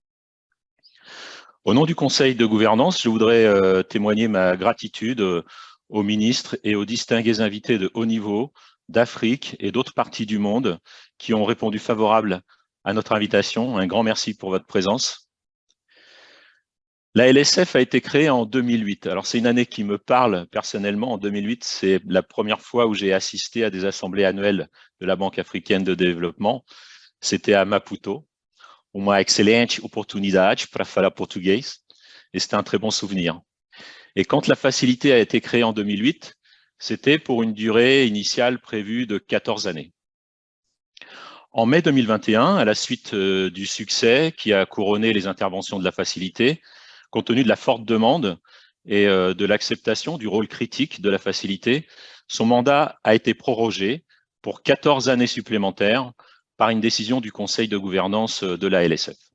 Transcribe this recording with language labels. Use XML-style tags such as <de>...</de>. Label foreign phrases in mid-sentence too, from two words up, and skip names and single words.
<fr>Au nom du Conseil de gouvernance, je voudrais témoigner ma gratitude aux ministres et aux distingués invités de haut niveau d'Afrique et d'autres parties du monde qui ont répondu favorable à notre invitation. Un grand merci pour votre présence. La LSF a été créée en 2008. Alors, c'est une année qui me parle personnellement. En 2008, c'est la première fois où j'ai assisté à des assemblées annuelles de la Banque africaine de développement. C'était à Maputo.</fr> <pt>Uma excelente oportunidade para falar português.</pt> <fr>Et c'était un très bon souvenir. Et quand la facilité a été créée en 2008, c'était pour une durée initiale prévue de 14 années. En mai 2021, à la suite du succès qui a couronné les interventions de la facilité, compte tenu de la forte demande et de l'acceptation du rôle critique de la facilité, son mandat a été prorogé pour 14 années supplémentaires par une décision du Conseil de gouvernance de la LSF.</fr>